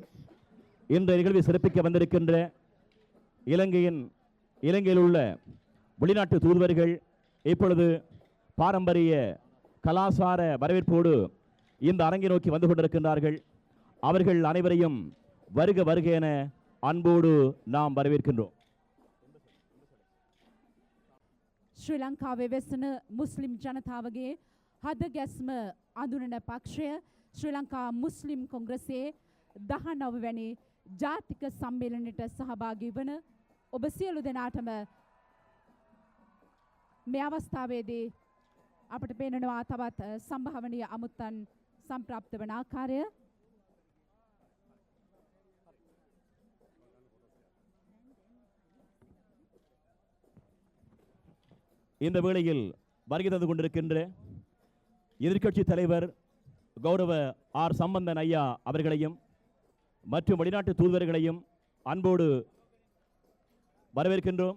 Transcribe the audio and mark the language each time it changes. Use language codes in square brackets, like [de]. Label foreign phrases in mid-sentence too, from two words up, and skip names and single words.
[ta] இந்த நிகழ்வை சிறப்பிக்க வந்திருக்கின்ற இலங்கையில் உள்ள வெளிநாட்டு தூதுவர்கள் இப்பொழுது பாரம்பரிய கலாசார வரவேற்போடு இந்த அரங்கை நோக்கி வந்து கொண்டிருக்கின்றார்கள். அவர்கள் அனைவரையும் வருக வருக என அன்போடு நாம் வரவேற்கின்றோம். [si] ශ්‍රී ලංකාවේ වෙසෙන මුස්ලිම් ජනතාවගේ හද ගැස්ම අඳුනන පක්ෂය ශ්‍රී ලංකා මුස්ලිම් කොංග්‍රසයේ 19 වැනි ජාතික සම්මේලනයට සහභාගී වන ඔබ සියලු දෙනාටම මේ අවස්ථාවේදී අපට පේනවා තවත් සම්භාවනීය අමුත්තන් සම්ප්‍රාප්ත වන ආකාරය. [ta] இந்த வேளையில் வருகை தந்து கொண்டிருக்கின்ற எதிர்க்கட்சி தலைவர் கௌரவ ஆர் சம்பந்தன் ஐயா அவர்களையும் மற்றும் வெளிநாட்டு தூதுவர்களையும் அன்போடு வரவேற்கின்றோம்.